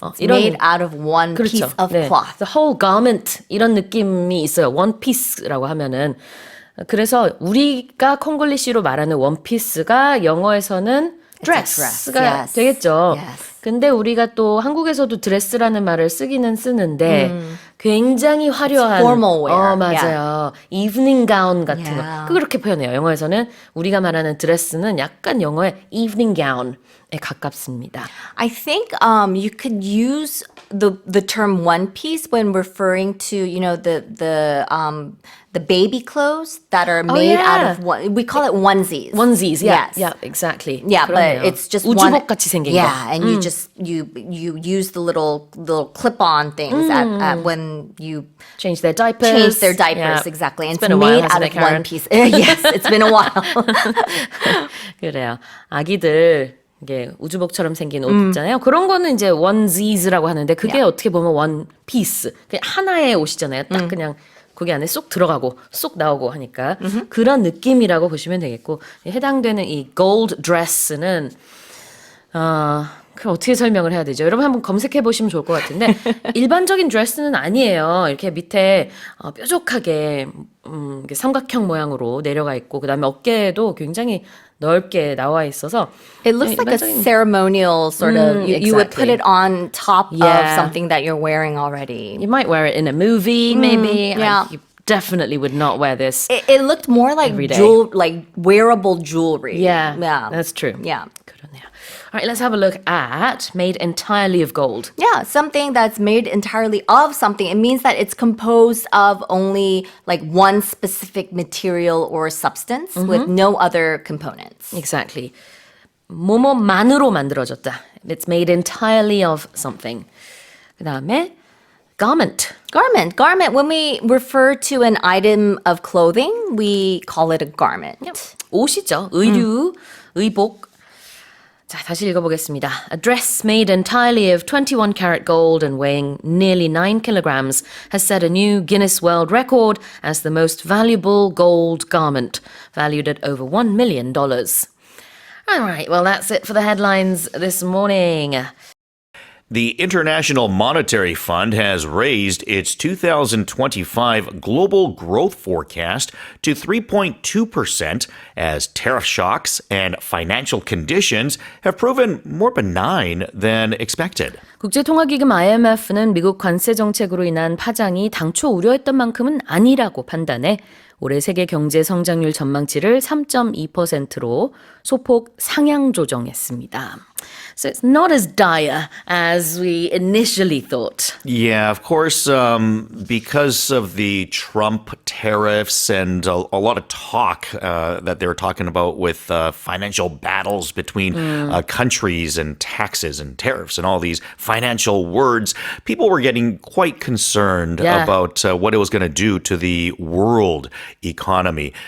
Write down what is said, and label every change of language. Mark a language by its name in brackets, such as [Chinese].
[English] It's made out of one piece of cloth. The whole garment [Korean] 이런 느낌이 있어요. 원피스라고 하면은 그래서 우리가 콩글리시로 말하는 원피스가 영어에서는 드레스가 되겠죠. 근데 우리가 또 한국에서도 드레스라는 말을 쓰기는 쓰는데 굉장히 화려한 [English] formal wear. [Korean] 맞아요. evening gown 같은 거. 그렇게 표현해요. 영어에서는 우리가 말하는 드레스는 약간 영어의 evening gown에 가깝습니다. [English] I think you could use the term one piece when referring to, you know, the baby clothes that are made out of one. We call it onesies. Onesies, yeah, exactly. Yeah, [Korean] 그러네요. [English] but it's just [Korean] 우주복 같이 생긴 거. [English] Yeah, and you just you use the little clip-on things at when you change their diapers. Exactly. And It's been it's a while, made out hasn't of it, Karen? one piece. Yes, it's been a while. [Korean] 그래요. 아기들 이게 우주복처럼 생긴 옷 있잖아요. 그런 거는 이제 onesies라고 하는데 그게 어떻게 보면 one piece. 그냥 하나의 옷이잖아요. 딱 그냥 거기 안에 쏙 들어가고 쏙 나오고 하니까 그런 느낌이라고 보시면 되겠고 해당되는 이 gold dress는 그럼 어떻게 설명을 해야 되죠? 여러분 한번 검색해 보시면 좋을 것 같은데 일반적인 드레스는 아니에요. 이렇게 밑에 뾰족하게 이렇게 삼각형 모양으로 내려가 있고 그다음에 어깨에도 굉장히 넓게 나와 있어서 [English] It looks like a ceremonial sort of, you would put it on top of something that you're wearing already. You might wear it in a movie, maybe. You definitely would not wear this. It looked more like like wearable jewelry. Yeah, that's true. Yeah. [Korean] 그러네요. [English] All right, let's have a look at made entirely of gold. Yeah, something that's made entirely of something. It means that it's composed of only like one specific material or substance with no other components. Exactly. [Korean] 뭐뭐만으로 만들어졌다. [English] It's made entirely of something. [Korean] 그 다음에 garment. [English] Garment. When we refer to an item of clothing, we call it a garment. [Korean] 옷이죠. 의류, 의복. 자, 다시 읽어보겠습니다. [English] A dress made entirely of 21 karat gold and weighing nearly 9 kilograms has set a new Guinness World Record as the most valuable gold garment, valued at over $1 million. All right, well, that's it for the headlines this morning. The International Monetary Fund has raised its 2025 global growth forecast to 3.2% as tariff shocks and financial conditions have proven more benign than expected. [Korean] 국제통화기금 IMF는 미국 관세 정책으로 인한 파장이 당초 우려했던 만큼은 아니라고 판단해 올해 세계 경제 성장률 전망치를 3.2%로 소폭 상향 조정했습니다. [English] So it's not as dire as we initially thought. Yeah, of course, because of the Trump tariffs and a lot of talk that they were talking about with financial battles between countries and taxes and tariffs and all these financial words, people were getting quite concerned about what it was going to do to the world economy.